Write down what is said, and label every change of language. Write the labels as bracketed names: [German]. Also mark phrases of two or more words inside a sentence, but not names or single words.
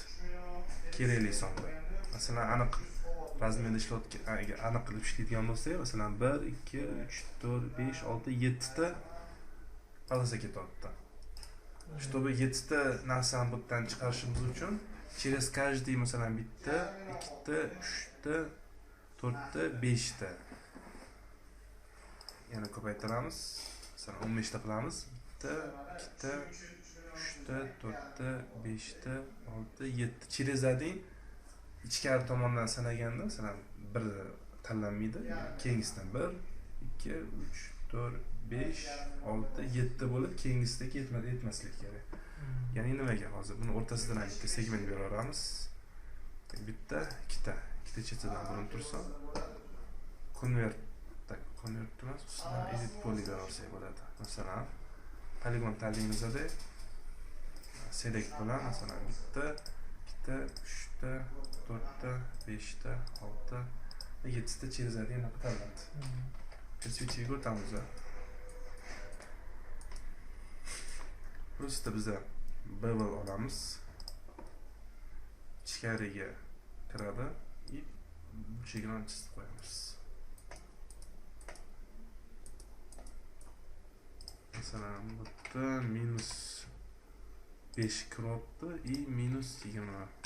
[Uzbek] Kerakli sonda. Masalan, aniq razmerda ishlayotgan, aniq qilib ishlaydigan bo'lsa, masalan 1, 2, 3, 4, 5, 6, 7 ta polasa ketyapti. Чтобы 7 ta narsani bu yerdan chiqarishimiz uchun [Russian] через каждый [Uzbek] masalan bitta, ikkita, uchta, to'rtta, beshta. Yana ko'paytiramiz. Masalan 15 ta qilamiz. Bitta, ikkita, uchta, to'rtta, beshta, olti, yetti. [Russian] Через один [Uzbek] ichkari tomondan sanaganda masalan bir tanlanmaydi. Keyingisidan 1, 2, 3, 4, 5, 6, 7 bo'lib, keyingisidagi yetmaslik kerak. Ya'ni nimaga hozir buni o'rtasidan ham bitta segment bera olamiz. Bitta, ikkita chetidan burilib tursa, convert emas, ustidan [English] edit polygon [Uzbek] olsak bo'ladi. Masalan, poligon tanlaymizda select bilan masalan bitta, ikkita, uchta, to'rtta, beshta, olti, yettita [Russian] через один [Uzbek] tanlandi. Perspektivaga o'tamiz. Просто biza bevel olamiz. Ichkariga kiradi и chegirani chizib qo'yamiz. Masalan, bu yerda -5 kiryapti и -20.